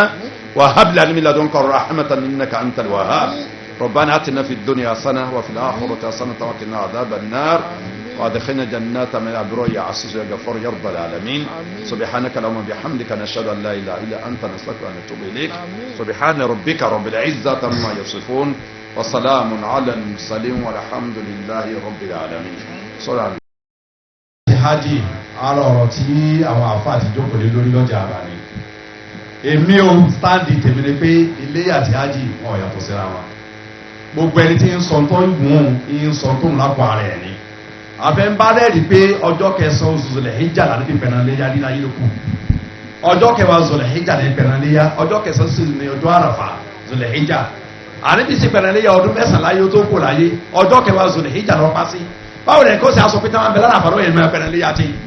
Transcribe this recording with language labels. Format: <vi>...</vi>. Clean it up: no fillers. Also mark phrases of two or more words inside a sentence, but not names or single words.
<ar>وهب لنا من لدنك رحمة إنك أنت الوهاب ربنا آتنا في الدنيا حسنة وفي الآخرة حسنة وقنا عذاب النار وادخلنا جنات من الأبرار يا عزيز يا غفور يا رب العالمين سبحانك اللهم وبحمدك نشهد أن لا إله إلا أنت نستغفرك ونتوب إليك سبحان ربك رب العزة عما يصفون وسلام على المرسلين والحمد لله رب العالمين صلى الله</ar> <yo>hajj ara ọ̀rọ̀ tí àwọn àfa àti jókòó lé lórí lọ́jà àbá ni èmi ò stáǹdì tèmi ni pé ilé àti hajj wọn ò yàtọ̀ síra wọn gbogbo ẹni tí ń sọ tó ń gùn ń sọ tó ń lápò ara ẹ̀ ni àfẹ́ ń bá rẹ́ẹ̀rí pé ọjọ́ kẹsàn-án oṣù Zulhijja láti fi pẹ̀rẹ̀ léyà nílá yìí ló kù ọjọ́ kẹwàá Zulhijja ní pẹ̀rẹ̀ léyà ọjọ́ kẹsàn-án sì ní ọjọ́ àràfà Zulhijja àníbi sí pẹ̀rẹ̀ léyà ọdún mẹ́sàn-án láyé ó tó kù láyé ọjọ́ kẹwàá Zulhijja lọ pa sí báwo lè kó sí aṣọ pété wọn bẹ lára àfàlọ́ yẹn mẹ́rin pẹ̀lẹ́ léyà tí</yo>